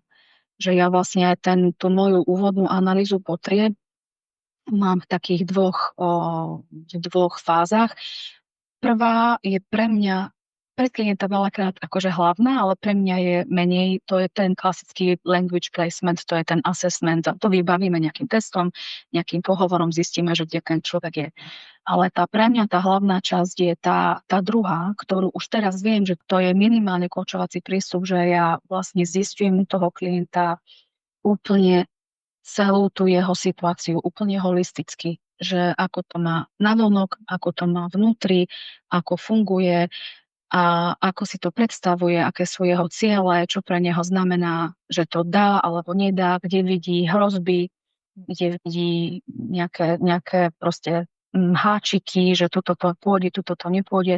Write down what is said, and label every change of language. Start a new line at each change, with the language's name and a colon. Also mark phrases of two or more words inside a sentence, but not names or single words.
Slovak: Že ja vlastne aj tú moju úvodnú analýzu potrieb mám v takých dvoch fázach. Prvá je pre klienta veľakrát akože hlavná, ale pre mňa je menej, to je ten klasický
English: language placement,
Slovak: to je ten assessment, a to vybavíme nejakým testom, nejakým pohovorom, zistíme, že kde ten človek je. Ale pre mňa tá hlavná časť je tá druhá, ktorú už teraz viem, že to je minimálne koučovací prístup, že ja vlastne zistujem u toho klienta úplne celú tú jeho situáciu, úplne holisticky, že ako to má navonok, ako to má vnútri, ako funguje a ako si to predstavuje, aké sú jeho ciele, čo pre neho znamená, že to dá alebo nedá, kde vidí hrozby, kde vidí nejaké proste háčiky, že tuto to pôjde, tuto to nepôjde.